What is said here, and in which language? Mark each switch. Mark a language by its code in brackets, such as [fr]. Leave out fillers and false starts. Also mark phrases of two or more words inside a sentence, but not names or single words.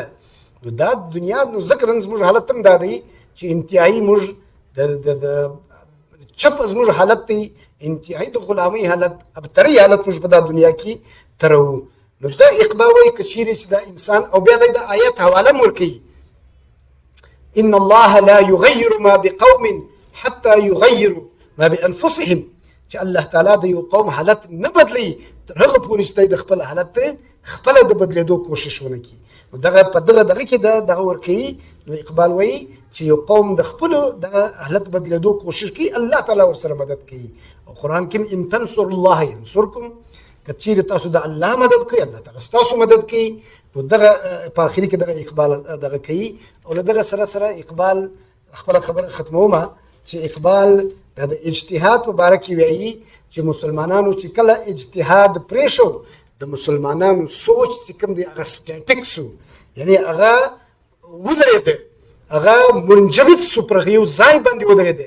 [ps] نو دا دنیا نو ذکر زموږ حالت هم دا دی چې انتهایی موږ د چپ زموږ حالت دی، انتهایی د غلامۍ حالت، ابتری حالت موږ په دا دنیا کې ترو. نو دا اقبال وایي که چیرې چې دا انسان، او بیا د آیت حواله م ورکوي [ar] ان الله لا يغير ما بقوم حتى يغيروا ما بانفسهم، [ps] چې الله تعالی د یو قوم حالت نه بدلی تر هغه پورې چې د خپل حالت خپل د بدلیدو کوشش ونه کړي. نو دغه په دغه کې دغه ورکوي. نو اقبال وایي چې یو قوم د خپل دغه حالت بدلیدو کوشش کوي الله تعالی ورسره مدد کوي. او قرآن کې [ar] ان تنصر الله ينصركم، [ps] که چیرې تاسو د الله مدد کوي الله تعالی ستاسو مدد کوي. نو دغه په آخري کې دغه اقبال دغه کوي. او له دغه سره اقبال خپله خبره ختمومه چې اقبال د اجتهاد په باره کې وایي چې مسلمانانو چې کله اجتهاد پرېښو د مسلمانانو سوچ چې کوم دی هغه سټیټیک سو، یعنی هغه ودرېده، هغه منجمد سو پر یو ځای باندې ودرېده.